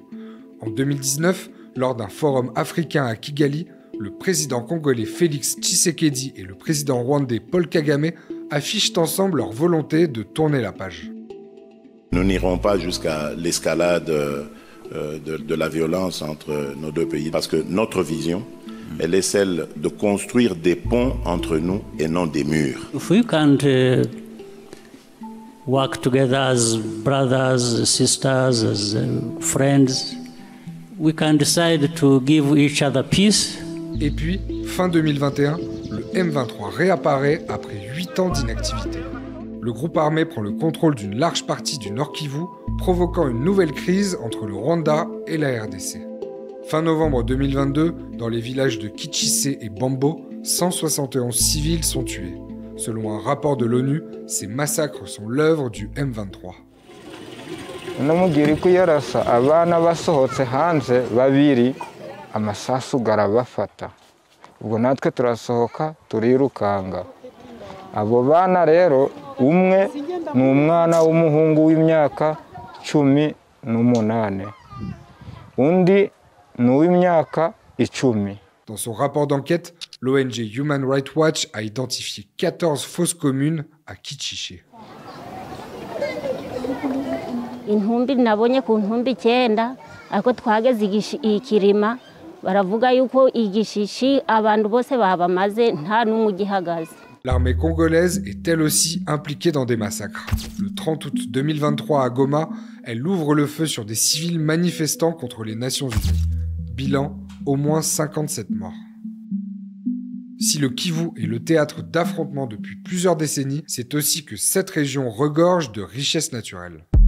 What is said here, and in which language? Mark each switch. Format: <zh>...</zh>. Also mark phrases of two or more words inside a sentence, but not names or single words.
<fr>En 2019, lors d'un forum africain à Kigali, le président congolais Félix Tshisekedi et le président rwandais Paul Kagame affichent ensemble leur volonté de tourner la page. Nous n'irons pas jusqu'à l'escalade de la violence entre nos deux pays, parce que notre vision, elle est celle de construire des ponts entre nous et non des murs.</fr> <en>If we can't work together as brothers, sisters, as friends, we can decide to give each other peace.</en> <fr>Et puis, fin 2021, le M23 réapparaît après 8 ans d'inactivité. Le groupe armé prend le contrôle d'une large partie du Nord Kivu, provoquant une nouvelle crise entre le Rwanda et la RDC. Fin novembre 2022, dans les villages de Kichissé et Bambo, 171 civils sont tués. Selon un rapport de l'ONU, ces massacres sont l'œuvre du M23.</fr> <rw>amasasu garabafata ubwo natwe turasohoka turirukanga abo bana rero umwe ni umwana w'umuhungu w'imyaka 18 undi ni uw'imyaka 10.</rw> <fr>Dans son rapport d'enquête, l'ONG Human Rights Watch a identifié 14 fosses communes à Kichiché.</fr> <rw>Intumbi nabonye ku ntumbi 9 ariko twageze ikirima baravuga yuko igishishi abantu bose babamaze nta n'umwe ugihagaze.</rw> <fr>L'armée congolaise est elle aussi impliquée dans des massacres. Le 30 août 2023 à Goma, elle ouvre le feu sur des civils manifestant contre les Nations Unies. Bilan, au moins 57 morts. Si le Kivu est le théâtre d'affrontements depuis plusieurs décennies, c'est aussi que cette région regorge de richesses naturelles.</fr>